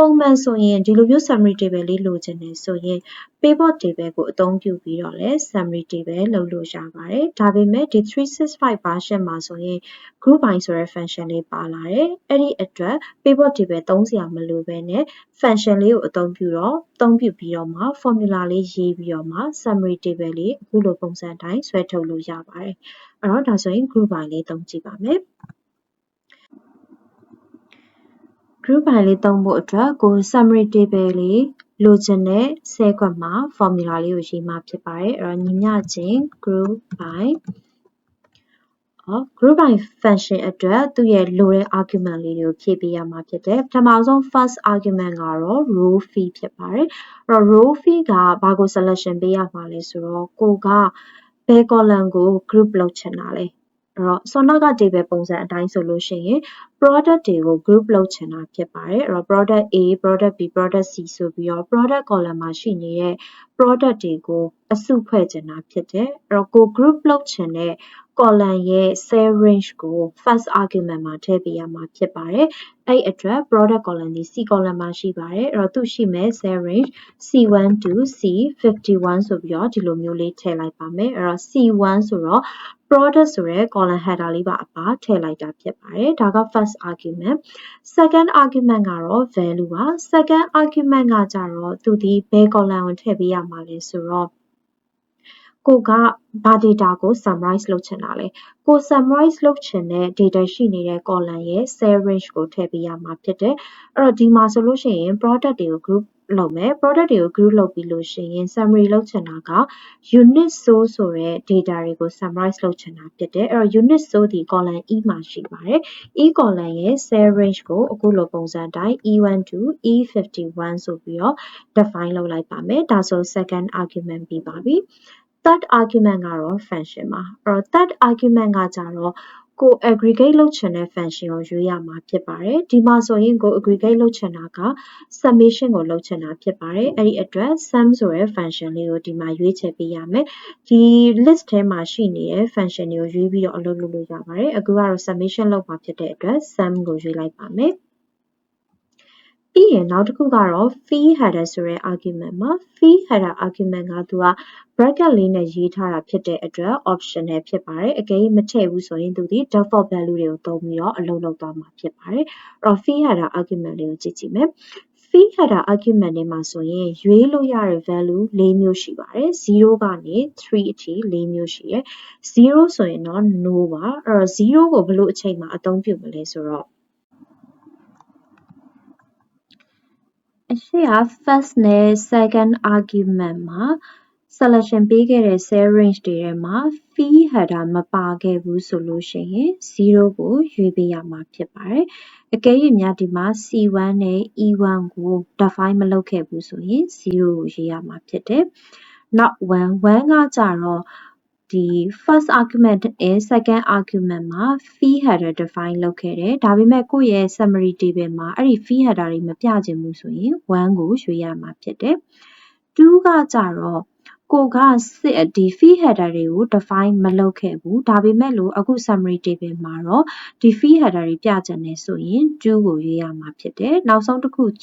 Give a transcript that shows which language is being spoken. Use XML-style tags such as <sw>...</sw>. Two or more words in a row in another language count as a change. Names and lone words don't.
<my>ပုံမှန်ဆိုရင်ဒီလိုမျိုး</my> <en>summary table</en> <my>လေးလိုချင်တယ်ဆိုရင်</my> <en>pivot table</en> <my>ကိုအသုံးပြုပြီးတော့လည်း</my> <en>summary table</en> <my>လုပ်လို့ရပါတယ်။ဒါပေမဲ့ဒီ365 version မှာဆိုရင်</my> <en>group by</en> <my>ဆိုတဲ့ function လေးပါလာတယ်။အဲ့ဒီအတွက်</my> <en>pivot table</en> <my>သုံးစရာမလိုဘဲနဲ့ function လေးကိုအသုံးပြုပြီးတော့မှ formula လေးရေးပြီးတော့မှ</my> <en>summary table</en> <my>လေးအခုလိုပုံစံအတိုင်းဆွဲထုတ်လို့ရပါတယ်။အဲ့တော့ဒါဆိုရင်</my> <en>group by</en> <my>လေးသုံးကြည့်ပါမယ်။</my> <en>group by</en> <my>လေးသုံးဖို့အတွက်ကို</my> <en>summary table</en> <my>လေးလိုချင်တဲ့ဆဲခွက်မှာ formula လေးကိုရေးမှာဖြစ်ပါတယ်။အဲ့တော့ညီမျှခြင်း</my> <en>group by group by function</en> <my>အတွက်သူ့ရဲ့လိုတဲ့ argument လေးတွေကိုဖြည့် ပေးရမှာဖြစ်တယ်။ပထမဆုံး</my> <en>first argument</en> <my>ကတော့</my> <en>row fee</en> <my>ဖြစ်ပါတယ်။အဲ့တော့</my> <en>row fee</en> <my>ကဘာကို selection ပေးရမှာလဲဆိုတော့ကိုက ဘယ် column ကို group လုပ်ချင်တာလဲ။အဲ့တော့စောနက table ပုံစံအတိုင်းဆိုလို့ရှိရင် product တွေကို group လုပ်ချင်တာဖြစ်ပါတယ်။အဲ့တော့</my> <en>product A, product B, product C</en> <my>ဆိုပြီးတော့</my> <en>product column</en> <my>မှာရှိနေတဲ့ product တွေကိုအစုဖွဲ့ချင်တာဖြစ်တယ်။အဲ့တော့ကို group လုပ်ချင်တဲ့ column ရဲ့</my> <en>cell range</en> <my>ကို</my> <en>first argument</en> <my>မှာထည့်ပေးရမှာဖြစ်ပါတယ်။အဲ့အတွက်</my> <en>product column</en> <my>ဒီ</my> <en>C column</en> <my>မှာရှိပါတယ်။အဲ့တော့သူရှိမဲ့</my> <en>cell range C1 to</en> <my>C51 ဆိုပြီးတော့ဒီလိုမျိုးလေးထည့်လိုက်ပါမယ်။အဲ့တော့ C1 ဆိုတော့ product ဆိုတဲ့</my> <en>column header</en> <my>လေးပါအပါထည့်လိုက်တာဖြစ်ပါတယ်။ဒါက</my> <en>first argument second argument</en> <my>ကတော့ value ပါ</my> <en>second argument</en> <my>ကကြတော့သူဒီဘယ် column ကိုထည့်ပေးရမှာလဲဆိုတော့ကိုကဘာ data ကို summarize လုပ်ချင်တာလဲကို summarize လုပ်ချင်တဲ့ data ရှိနေတဲ့ column ရဲ့</my> <en>cell range</en> <my>ကိုထည့်ပေးရမှာဖြစ်တယ်အဲ့တော့ဒီ မှာဆိုလို့ရှိရင် product တွေကို group လုပ်မယ် product တွေကို group လုပ်ပြီးလို့ရှိရင် summary လုပ်ချင်တာက</my> <en>unit source</en> <my>ဆိုတဲ့ data တွေကို summarize လုပ်ချင်တာဖြစ်တယ်အဲ့တော့</my> <en>unit source</en> <my>ဒီ</my> <en>column E</en> <my>မှာရှိပါတယ်</my> <en>E column</en> <my>ရဲ့</my> <en>cell range</en> <my>ကိုအခုလိုပုံစံအတိုင်း</my> <en>E1 to E51</en> <my>ဆိုပြီးတော့ define လုပ် လိုက်ပါမယ်ဒါဆို</my> <en>second argument</en> <my>ပြီးပါပြီ</my> <en>third argument</en> <my>ကတော့ function ပါအဲ့တော့</my> <en>third argument</en> <my>ကကြတော့ကို aggregate လုပ်ချင်တဲ့ function ကိုရွေးရမှာဖြစ်ပါတယ်ဒီမှာဆိုရင်ကို aggregate လုပ်ချင်တာက summation ကိုလုပ်ချင်တာဖြစ်ပါတယ် အဲ့ဒီအတွက် sum ဆိုတဲ့ function လေးကိုဒီမှာရွေးချယ်ပေးရမယ်ဒီ list ထဲမှာရှိနေတဲ့ function တွေကိုရွေးပြီးတော့အလုပ်လုပ်လို့ရပါတယ်အခုကတော့ summation လုပ်မှာဖြစ်တဲ့အတွက် sum ကိုရွေးလိုက်ပါမယ်ပြီးရင်နောက်တစ်ခုကတော့</my> <en>fee header</en> <my>ဆိုတဲ့ argument မှာ</my> <en>fee header argument</en> <my>ကသူက bracket လေးနဲ့ရေး ထားတာဖြစ်တဲ့အတွက် optional ဖြစ်ပါတယ်အကယ်၍မထည့်ဘူးဆိုရင်သူဒီ</my> <en>default value</en> <my>တွေကိုသုံးပြီးတော့အလုပ်လုပ်သွားမှာဖြစ်ပါတယ်အဲ့တော့</my> <en>fee header argument</en> <my>လေးကိုကြည့်ကြည့်မယ်</my> <en>fee header argument</en> <my>တွေမှာဆိုရင်ရွေးလို့ရတဲ့ value ၄မျိုးရှိပါတယ်0ကနေ3အထိ၄မျိုးရှိတယ်0ဆိုရင်တော့ no ပါအဲ့တော့0ကိုဘယ်လိုအချိန်မှာအသုံးပြုမလဲဆိုတော့ အရှိက first နဲ့</my> <en>second argument</en> <my>မှာ selection ပေးခဲ့တဲ့</my> <en>cell range</en> <my>တွေထဲမှာ</my> <en>fee header</en> <my>မပါခဲ့ဘူးဆိုလို့ရှိရင်0ကိုရွေးပေးရ မှာဖြစ်ပါတယ်အကယ်၍များဒီမှာ C1 နဲ့ E1 ကို define မလုပ်ခဲ့ဘူးဆိုရင်0ကိုရွေးရမှာ ဖြစ်တယ်နောက်1ကကြတော့ဒီ</my> <en>first argument and second argument</en> <my>မှာ</my> <en>fee header</en> <my>define လုပ်ခဲ့တယ်ဒါပေမဲ့ကိုယ့်ရဲ့</my> <en>summary table</en> <my>မှာအဲ့ဒီ</my> <en>fee header</en> <my>တွေမပြချင်ဘူးဆိုရင်1ကိုရွေးရမှာဖြစ်တယ်2ကကြတော့ကိုကဒီ</my> <en>fee header</en> <my>တွေကို define မလုပ်ခဲ့ဘူးဒါပေမဲ့လို့အခု</my> <en>summary table</en> <my>မှာတော့ဒီ</my> <en>fee header</en> <my>တွေပြချင်တယ်ဆိုရင်2ကိုရွေးရမှာဖြစ်တယ်နောက်ဆုံးတစ်ခု</my>